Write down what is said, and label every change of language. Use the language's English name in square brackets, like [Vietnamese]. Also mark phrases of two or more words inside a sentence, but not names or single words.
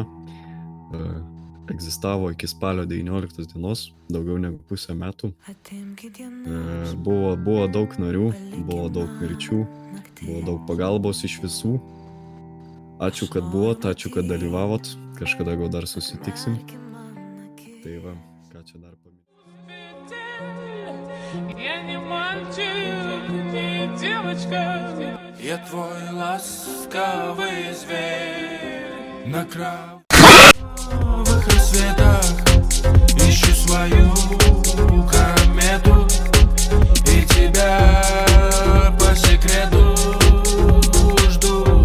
[Lithuanian] Egzistavo iki spalio 19 dienos, daugiau negu pusę metų. Buvo daug narių, buvo daug mirčių, buvo daug pagalbos iš visų. Ačiū, kad buvot, ačiū, kad dalyvavot, kažkada gal dar susitiksim. Tai va, ką čia dar paminėti. [Russian] Я не мальчик, не девочка. Я твой ласковый зверь. На кровавых рассветах ищу свою комету и тебя по секрету жду.